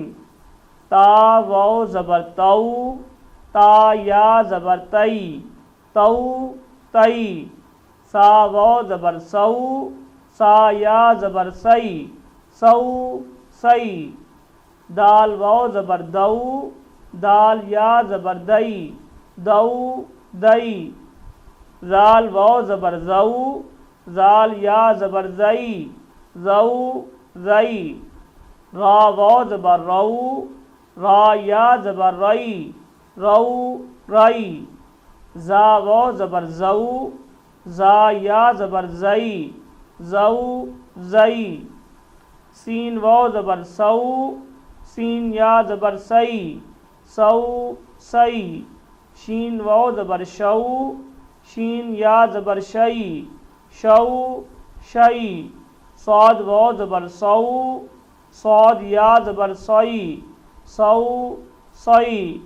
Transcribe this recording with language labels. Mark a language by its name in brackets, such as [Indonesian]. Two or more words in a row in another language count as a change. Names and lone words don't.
[Urdu] تا واو زبر تو تا یا زبر تئی تو تئی سا واو زبر سو سا یا زبر سی سو سی دال واو زبر دو دال یا زبر دئی دو دئی زال واو زبر زو زال یا زبر زئی زو زئی را واو زبر رو را یا زبر رئی رو رئی زا واو زبر زو زا یا زبر زئی زو زئی سین واو زبر سو سین یا زبر سئی سو سئی شین واو زبر شو شین یا زبر شئی شو شئی صاد واو زبر سو صاد یا زبر سئی سو سئی